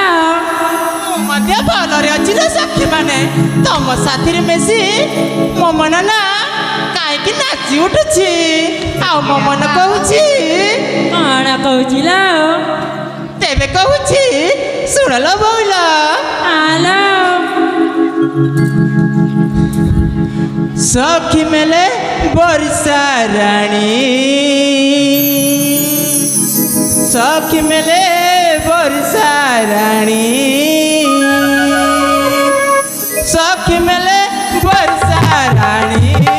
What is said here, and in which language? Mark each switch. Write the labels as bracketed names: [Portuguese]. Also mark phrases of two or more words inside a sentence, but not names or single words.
[Odia] ମୁଁ ମଧ୍ୟ ଭଲରେ ଅଛି ଲୋ ସଖୀ ମାନେ। ତମ ସାଥିରେ ମିଶି ମୋ ମନ ନା କାହିଁକି ନାଚି ଉଠୁଛି। ଆଉ ମୋ ମନ କହୁଛି କ'ଣ କହୁଛି ଲୋ? ତେବେ କହୁଛି ଶୁଣ ଲୋ ବୋଇଲ। ହ୍ୟାଲୋ ସଖୀ ମେଲେ ବରଷା ରାଣୀ ସଖୀ ମେଲେ ବରଷା ରାଣୀ ସଖୀ ମେଲେ ବରଷା ରାଣୀ